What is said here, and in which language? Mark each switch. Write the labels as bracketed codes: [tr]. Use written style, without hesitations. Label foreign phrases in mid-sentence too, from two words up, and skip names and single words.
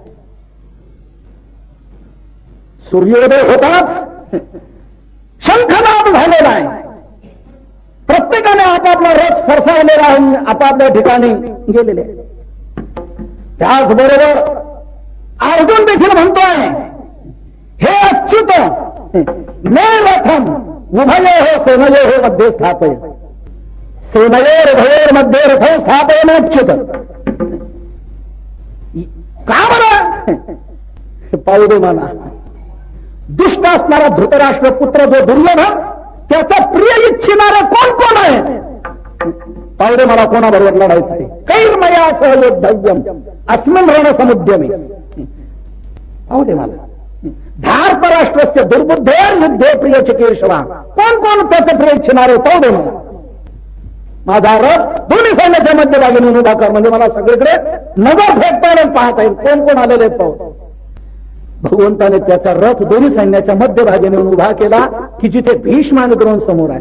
[mr] सूर्योदय होताच शंखनाद झालेला आहे. प्रत्येकाने आपापला रथ सरसावलेला आहे, आपापल्या ठिकाणी गेलेले. त्याचबरोबर अर्जुन देखील म्हणतोय, [sa] हे अच्युत मे रथम उभयोः सेनयोः मध्ये स्थापय. सेनयोरुभयोर् मध्ये रथो स्थापयन अच्युत. [mr] का बरं? पाहू दे मला. दुष्ट असणारा धृतराष्ट्र पुत्र जो दुर्योधन, त्याचा प्रिय इच्छिणारे कोण कोण आहे? पाहू दे मला कोणाबरोबर लढायचं ते. [sa] कैर्मया सहयोद्धव्यम अस्मिन् रण समुद्यमे. [mr] पाहू दे मला. [sa] धार्तराष्ट्रस्य दुर्बुद्धेर युद्धे प्रिय चिकीर्षवा. [mr] कोण कोण त्याचं प्रिय इच्छिणारे पाहू दे मला. माझा रथ दोन्ही सैन्याच्या मध्यभागी उभा कर, म्हणजे मला सगळीकडे नजर फेकता पाहता येईल कोण कोण आलेले आहेत पाहू. भगवंताने त्याचा रथ दोन्ही सैन्याच्या मध्यभागी नेऊन उभा केला की जिथे भीष्म आणि द्रोण समोर आहे.